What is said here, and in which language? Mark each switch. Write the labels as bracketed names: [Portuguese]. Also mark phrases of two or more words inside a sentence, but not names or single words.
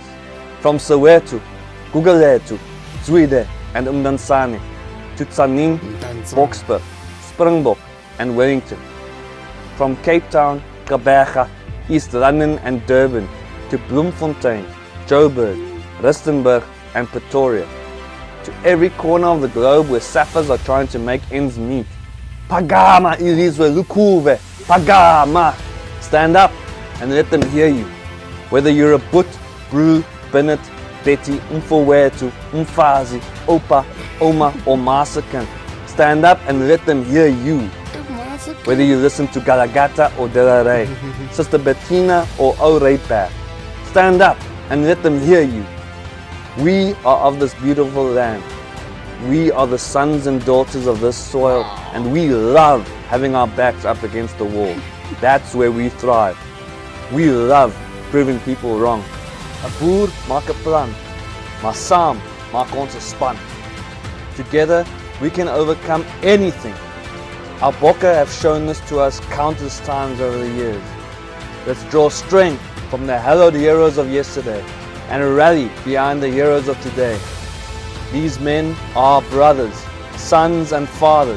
[English] From Soweto, Gugulethu, Zwide and Mzansi to Tsaning, Boksburg, Springbok and Wellington. From Cape Town, Gqeberha, East London and Durban to Bloemfontein, Joburg, Rustenburg and Pretoria. To every corner of the globe where Saffers are trying to make ends meet. [Xhosa] Pagama ilizwe lukuve, Pagama! [English] Stand up and let them hear you. Whether you're a Boot, Brew, Bennett, Betty, Mfowethu, Mfazi, Opa, Oma or Masakan, stand up and let them hear you. Whether you listen to Galagata or Delaray, Sister Bettina or Orepa, stand up and let them hear you. We are of this beautiful land. We are the sons and daughters of this soil, and we love having our backs up against the wall. That's where we thrive. We love proving people wrong. [Afrikaans] 'n Boer maak 'n plan, maar saam maak ons 'n span. [English] Together we can overcome anything. Our Bokke have shown this to us countless times over the years. Let's draw strength from the hallowed heroes of yesterday and rally behind the heroes of today. These men are brothers, sons and fathers.